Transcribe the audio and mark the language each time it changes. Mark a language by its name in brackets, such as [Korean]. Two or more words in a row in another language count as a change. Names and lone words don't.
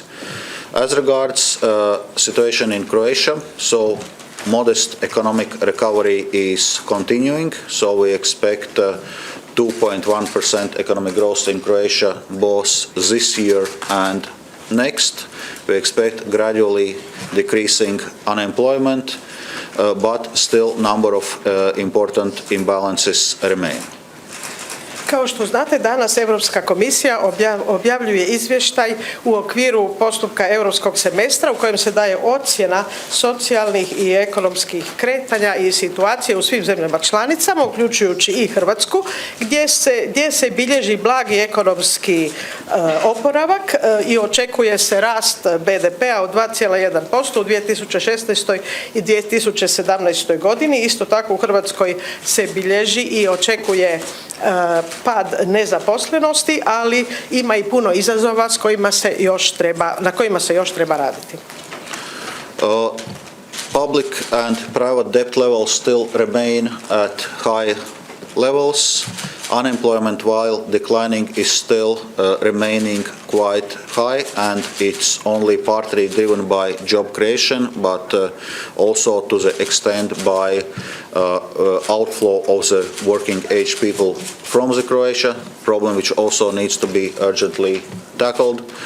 [English] As regards situation in Croatia, so modest economic recovery is continuing, so we expect 2.1% economic growth in Croatia both this year and next. We expect gradually decreasing unemployment, but still number of important imbalances remain. [Croatian] Kao što znate, danas Europska komisija objavljuje izvještaj u okviru postupka europskog semestra u kojem se daje ocjena socijalnih i ekonomskih kretanja i situacije u svim zemljama članicama, uključujući i Hrvatsku, gdje se bilježi blagi ekonomski oporavak i očekuje se rast BDP-a od 2,1% u 2016. i 2017. godini. Isto tako u Hrvatskoj se bilježi i očekuje pad nezaposlenosti, ali ima i puno izazova na kojima se još treba raditi. [English] Public and private debt levels still remain at high levels. Unemployment, while declining, is still remaining quite high, and it's only partly driven by job creation, but also to the extent by outflow of the working age people from the Croatia, problem which also needs to be urgently tackled.